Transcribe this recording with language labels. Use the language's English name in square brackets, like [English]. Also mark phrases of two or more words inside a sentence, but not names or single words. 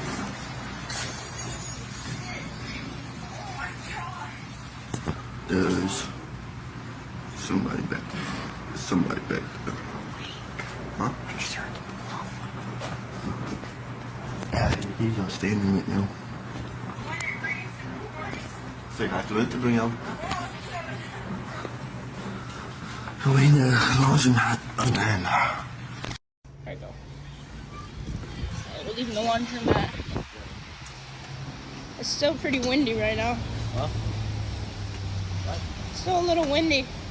[English] There's somebody back there. Somebody back there. Huh? Yeah, he's just standing right now. [Danish] Så jeg har glædet det på jer. [English] We're in the laundromat again. There you go. We're leaving the laundromat. It's still pretty windy right now. Huh? It's still a little windy.